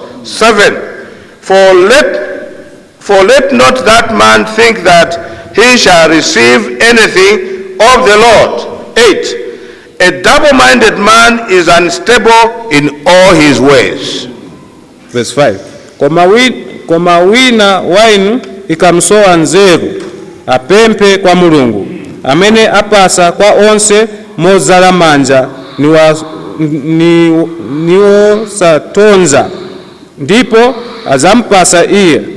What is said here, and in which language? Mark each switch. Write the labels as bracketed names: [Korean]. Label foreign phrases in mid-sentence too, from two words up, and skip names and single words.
[English] 7. For let not that man think that he shall receive anything of the Lord. 8. A double-minded man is unstable in all his ways. Verse 5. [Nyanja] Koma wina wainu ikamsowa nzeru, apempe kwa Mulungu, amene apasa kwa onse mozala manja niwo satonza, ndipo azampasa iye.